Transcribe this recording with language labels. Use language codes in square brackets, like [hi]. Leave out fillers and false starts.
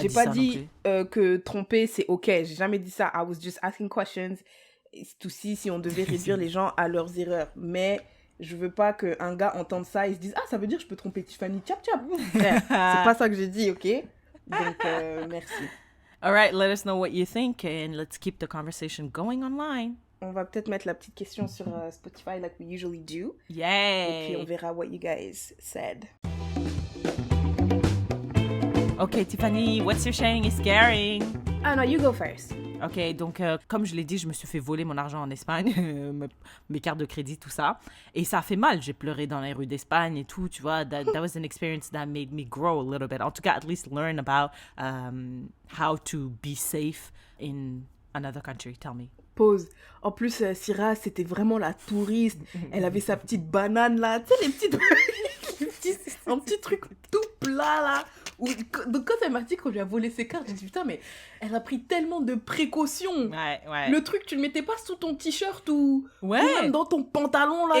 [fr] j'ai dit pas ça dit non que tromper c'est ok. J'ai jamais dit ça. [en] I was just asking questions. [fr] C'est aussi si on devait réduire les gens à leurs erreurs. Mais je veux pas qu'un gars entende ça et se dise ah, ça veut dire que je peux tromper Tiffany. Tchap tchap. Frère, c'est pas ça que j'ai dit, ok? Donc, merci. [en] All right, let us know what you think and let's keep the conversation going online. [fr] On va peut-être mettre la petite question sur Spotify [en] like we usually do. Yay! [fr] Et puis on verra [en] what you guys said. Okay, Tiffany, what's your sharing is scaring? [fr] Ah non, [en] you go first. [fr] Ok, donc comme je l'ai dit, je me suis fait voler mon argent en Espagne, mes cartes de crédit, tout ça. Et ça a fait mal, j'ai pleuré dans les rues d'Espagne et tout, tu vois. [en] That was an experience that made me grow a little bit. [fr] En tout cas, [en] at least learn about how to be safe in another country. Tell me. Pause. [fr] En plus, Syrah, c'était vraiment la touriste. Elle avait sa petite banane là. Tu sais, les petites... un petit truc tout plat là. Donc quand elle m'a dit qu'on lui a volé ses cartes, j'ai dit putain, mais elle a pris tellement de précautions. Ouais. Le truc, tu le mettais pas sous ton t-shirt ou même dans ton pantalon là.